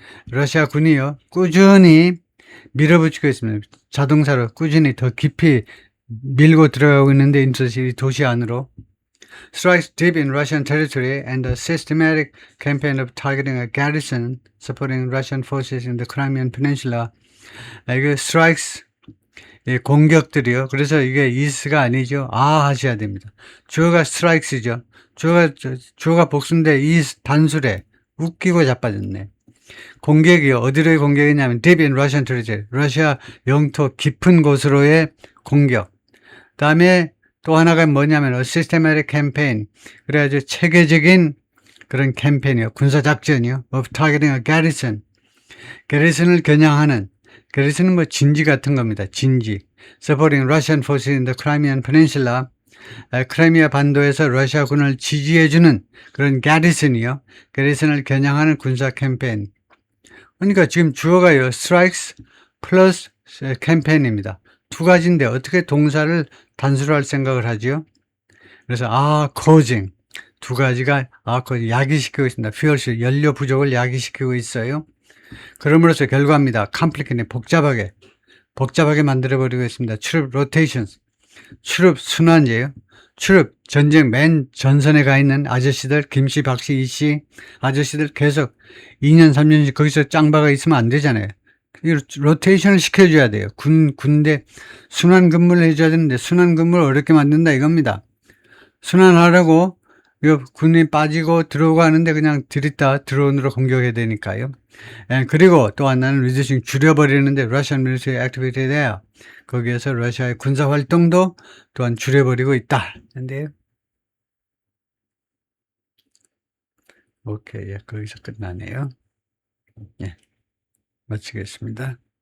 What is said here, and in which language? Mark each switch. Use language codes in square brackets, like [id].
[ko] 러시아 군이요 꾸준히 밀어붙이고 있습니다. 자동차로 꾸준히 더 깊이 밀고 들어가고 있는데 이 도시 안으로 [en] strikes deep in Russian territory and a systematic campaign of targeting a garrison supporting Russian forces in the Crimean Peninsula. [ko] 이게 strikes 공격들이요. 그래서 이게 is가 아니죠. 하셔야 됩니다. 주어가 strikes이죠. 주어가 복수인데 is 단수래. 웃기고 자빠졌네. 공격이요. 어디로의 공격이냐면 [en] deep in Russian territory. [ko] 러시아 영토 깊은 곳으로의 공격. 다음에 또 하나가 뭐냐면 [en] systematic campaign. [ko] 그래가지고 체계적인 그런 캠페인이요. 군사작전이요. [en] of targeting a garrison. [ko] 게리슨을 겨냥하는. 게리슨은 뭐 진지 같은 겁니다. 진지. [en] supporting Russian forces in the Crimean Peninsula. [ko] 크라이미아 반도에서 러시아군을 지지해주는 그런 게리슨이요. 게리슨을 겨냥하는 군사 캠페인. 그러니까 지금 주어가요. strikes 플러스 캠페인입니다. 두 가지인데 어떻게 동사를 단수로 할 생각을 하죠? 그래서 causing 두 가지가 야기시키고 있습니다. fuel 연료 부족을 야기시키고 있어요. 그럼으로써 결과입니다. complicated 복잡하게 만들어버리고 있습니다. 출입 rotations 출입 순환제요. 출입 전쟁 맨 전선에 가 있는 아저씨들 김씨 박씨 이씨 아저씨들 계속 2년 3년씩 거기서 짱박아 있으면 안 되잖아요. 로테이션을 시켜줘야 돼요. 군대 순환 근무를 해줘야 되는데 순환 근무를 어렵게 만든다 이겁니다. 순환하려고 군이 빠지고 들어오고 하는데 그냥 들이다 드론으로 공격해야 되니까요. 그리고 또 하나는 [en] reducing [ko] 줄여버리는데 [en] Russian military activity there. [ko] 거기에서 러시아의 군사 활동도 또한 줄여버리고 있다. 근데 오케이, 거기서 끝나네요. 마치겠습니다.